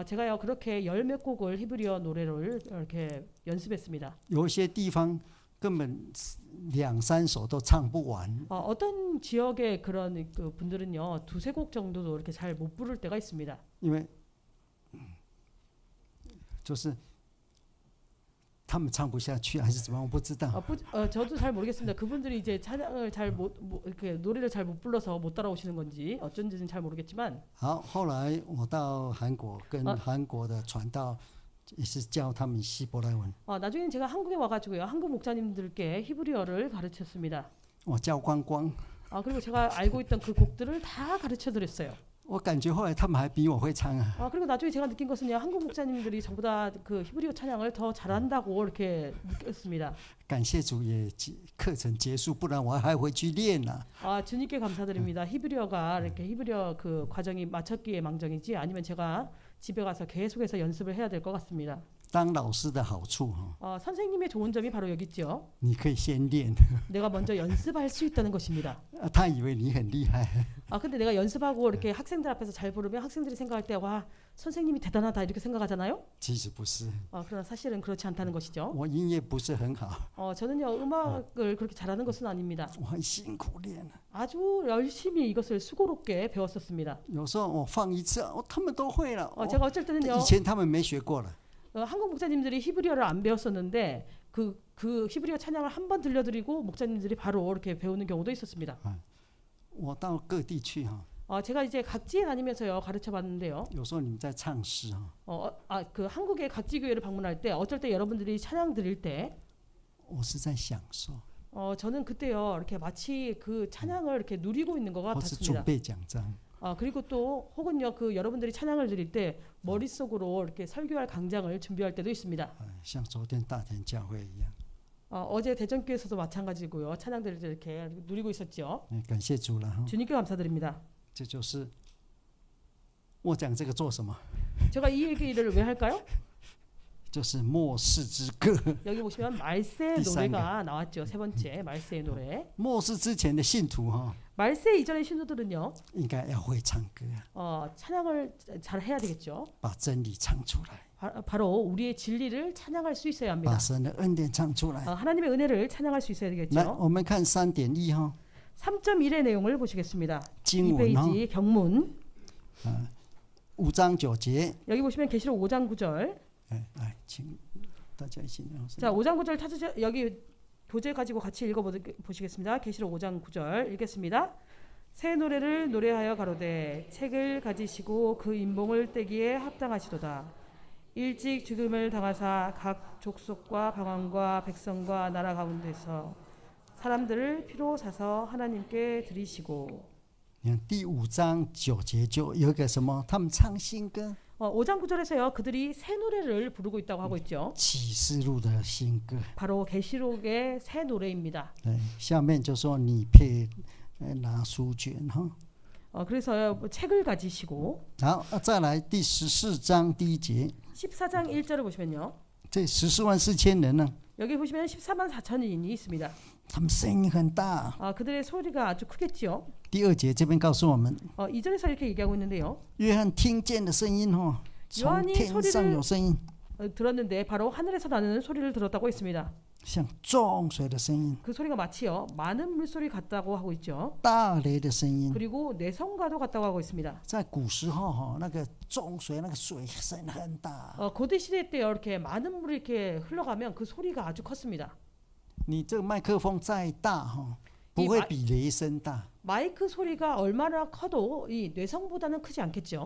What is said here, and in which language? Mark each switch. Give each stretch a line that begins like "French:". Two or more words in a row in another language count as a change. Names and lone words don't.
Korean: 제가요 그렇게 열 몇 곡을 히브리어 노래를 이렇게 연습했습니다.
Chinese: 有一些地方根本2、3首都唱不完。
Korean: 어떤 지역의 그런 그 분들은요 2~3곡 정도도 이렇게 잘 못 부를 때가 있습니다.
Chinese: 因为就是他们唱不下去还是怎么样，我不知道。
Korean: 저도 잘 모르겠습니다. 그분들이 이제 찬양을 잘 이렇게 노래를 잘 못 불러서 못 따라오시는 건지 어쩐지는 잘 모르겠지만.
Chinese: 好，后来我到韩国，跟韩国的传道也是教他们希伯来文。
Korean: 나중에는 제가 한국에 와가지고요 한국 목사님들께 히브리어를 가르쳤습니다.
Chinese: 我教光光。
Korean: 그리고 제가 알고 있던 그 곡들을 다 가르쳐드렸어요.
Chinese: 我感觉后来他们还比我会唱啊。
Korean: 그리고 나중에 제가 느낀 것은요 한국 목사님들이 저보다 그 히브리어 찬양을 더 잘한다고 이렇게 느꼈습니다.
Chinese: 感谢主也课程结束，不然我还回去练呢。
Korean: 주님께 감사드립니다. 히브리어가 이렇게 히브리어 그 과정이 마쳤기에 망정이지 아니면 제가 집에 가서 계속해서 연습을 해야 될 것 같습니다.
Chinese: 当老师的好处
Korean: 선생님의 좋은 점이 바로 여기 있죠.
Chinese: 你可以先练。
Korean: 내가 먼저 연습할 수 있다는 것입니다.
Chinese: 他以为你很厉害。
Korean: 근데 내가 연습하고 이렇게 학생들 앞에서 잘 부르면 학생들이 생각할 때 와 선생님이 대단하다 이렇게 생각하잖아요.
Chinese: 其实不是，
Korean: 그러나 사실은 그렇지 않다는 것이죠.
Chinese: 我音乐不是很好，
Korean: 저는요 음악을 그렇게 잘하는 것은 아닙니다.
Chinese: 我很辛苦练。
Korean: 아주 열심히 이것을 수고롭게 배웠었습니다.
Chinese: 有时候我放一次，他们都会了。
Korean: 제가 어쩔 때는요
Chinese: 以前他们没学过了。
Korean: 한국 목사님들이 히브리어를 안 배웠었는데 그 히브리어 찬양을 한 번 들려드리고 목사님들이 바로 이렇게 배우는 경우도 있었습니다.
Chinese: 我到各地去
Korean: 제가 이제 각지에 다니면서요 가르쳐 봤는데요.
Chinese: 有时候你们在唱诗
Korean: 그 한국의 각지 교회를 방문할 때 어쩔 때 여러분들이 찬양 드릴 때
Chinese: 我是在享受，
Korean: 저는 그때요 이렇게 마치 그 찬양을 이렇게 누리고 있는 것
Chinese: 或是准
Korean: 같았습니다.
Chinese: 备讲章。
Korean: 그리고 또 혹은요 그 여러분들이 찬양을 드릴 때 머릿속으로 이렇게 설교할 강장을 준비할 때도 있습니다.
Chinese: 像昨天大田教会一样。
Korean: 어제 대전교회에서도 마찬가지고요. 찬양 드릴 때 이렇게 누리고 있었죠.
Chinese: 感谢主了
Korean: 주님께 감사드립니다.
Chinese: 这就是我讲这个做什么？
Korean: 제가 이 얘기를 왜 할까요?
Chinese: 就是末世之歌。
Korean: 여기 보시면 말세
Chinese: 第三个。
Korean: 노래가 나왔죠. 세 번째 말세 노래.
Chinese: 末世之前的信徒
Korean: 말세 이전의 신도들은요.
Chinese: 应该要会唱歌，
Korean: 찬양을 잘 해야 되겠죠.
Chinese: 把真理唱出来，
Korean: 바로 우리의 진리를 찬양할 수 있어야
Chinese: 把
Korean: 합니다.
Chinese: 神的恩典唱出来。
Korean: 하나님의 은혜를 찬양할 수 있어야
Chinese: 来，
Korean: 되겠죠.
Chinese: 我们看3.1
Korean: 3.1의 내용을 보시겠습니다.
Chinese: 经文
Korean: 2페이지 경문.
Chinese: 5 章9节。
Korean: 여기 보시면 계시록 5장 9절.
Chinese: 来，请大家一起念。
Korean: 자, 5장 9절 찾으셔 여기 교재 가지고 같이 읽어 보시겠습니다. 계시록 5장 9절 읽겠습니다. 새 노래를 노래하여 가로되 책을 가지시고 그 인봉을 떼기에 합당하시도다. 일찍 죽음을 당하사 각 족속과 방언과 백성과 나라 가운데서 사람들을 피로 사서 하나님께 드리시고.
Chinese: 你看第5章9节就有一个什么？他们唱新歌，
Korean: 5장 9절에서요. 그들이 새 노래를 부르고 있다고 하고 있죠.
Chinese: 启示录的新歌。
Korean: 바로 계시록의 새 노래입니다.
Chinese: 对，下面就说你配拿书卷
Korean: 그래서 책을 가지시고.
Chinese: 好，再来第14章第1节，
Korean: 14장 1절을 보시면요.
Chinese: 这14万4千人呢，
Korean: 여기 보시면 14만 4천인이 있습니다.
Chinese: 他们声音很大。
Korean: 그들의 소리가 아주 크겠지요.
Chinese: 第2节这边告诉我们，
Korean: 2절에서 이렇게 얘기하고 있는데요.
Chinese: 约翰听见的声音从天上有声音，
Korean: 들었는데 바로 하늘에서 나는 소리를 들었다고 했습니다.
Chinese: 像众水的声音，
Korean: 그 소리가 마치요 많은 물소리 같다고 하고 있죠.
Chinese: 大雷的声音。
Korean: 그리고 내성과도 같다고 하고 있습니다.
Chinese: 在古时候那个众水那个水声很大。
Korean: 고대 시대 때 이렇게 많은 물이 이렇게 흘러가면 그 소리가 아주 컸습니다.
Chinese: 你这个麦克风再大不会比雷声大。
Korean: 마이크 소리가 얼마나 커도 이 뇌성보다는 크지 않겠죠.